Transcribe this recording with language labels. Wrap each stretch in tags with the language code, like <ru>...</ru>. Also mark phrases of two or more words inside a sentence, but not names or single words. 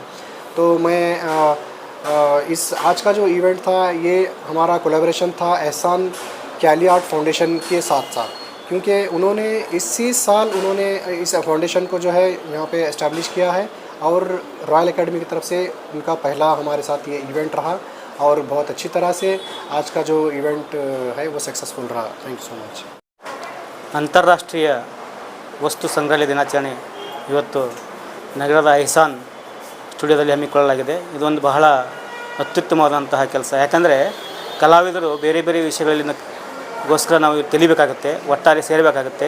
<hi>तो मैं इस आज का जो इवेंट था ये हमारा कोलैबोरेशन था एहसान क्याली आर्ट फाउंडेशन के साथ, क्योंकि उन्होंने इसी साल उन्होंने इस फाउंडेशन को जो है यहाँ पे एस्टैब्लिश किया है और रॉयल एकेडमी की तरफ से उनका पहला हमारे साथ ये इवेंट रहा और बहुत अच्छी तरह से आज का जो इवेंट है वो सक्सेसफुल रहा।</hi> <en>Thank you so much.</en> <kn>ಅಂತಾರಾಷ್ಟ್ರೀಯ ವಸ್ತು ಸಂಗ್ರಹಾಲಯ ದಿನಾಚರಣೆ ಇವತ್ತು ನಗರದ ಎಹ್ಸಾನ್ ಸ್ಟುಡಿಯೋದಲ್ಲಿ ಹಮ್ಮಿಕೊಳ್ಳಲಾಗಿದೆ. ಇದೊಂದು ಬಹಳ ಅತ್ಯುತ್ತಮವಾದಂತಹ ಕೆಲಸ. ಯಾಕಂದರೆ ಕಲಾವಿದರು ಬೇರೆ ಬೇರೆ ವಿಷಯಗಳಲ್ಲಿ ಗೋಸ್ಕರ ನಾವು ತಿಳಿಬೇಕಾಗುತ್ತೆ, ಒಟ್ಟಾರೆ ಸೇರಬೇಕಾಗುತ್ತೆ.</kn>